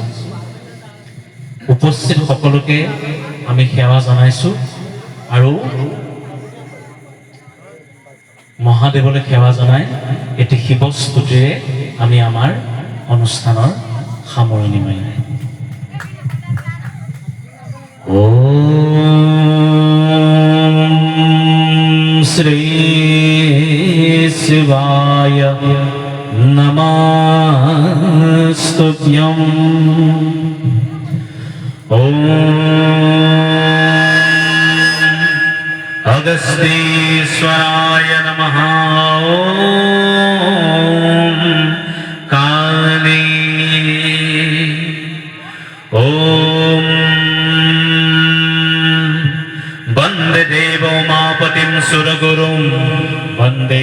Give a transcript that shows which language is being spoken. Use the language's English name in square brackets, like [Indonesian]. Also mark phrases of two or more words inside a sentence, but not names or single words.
[Assamese] উপস্থিত সকলোকে আমি সেৱা জনাইছোঁ আৰু মহাদেৱলৈ সেৱা জনাই এটি শিৱস্তুতিৰে আমি আমাৰ অনুষ্ঠানৰ সামৰণি মাৰিম। [Sanskrit] ওম শ্ৰী শিৱায় নমস্তুভ্যং। ওম अगस्तीश्वराय नमः। ओम काली। ओम वंदे देवो मापतिं सुरगुरुं, वंदे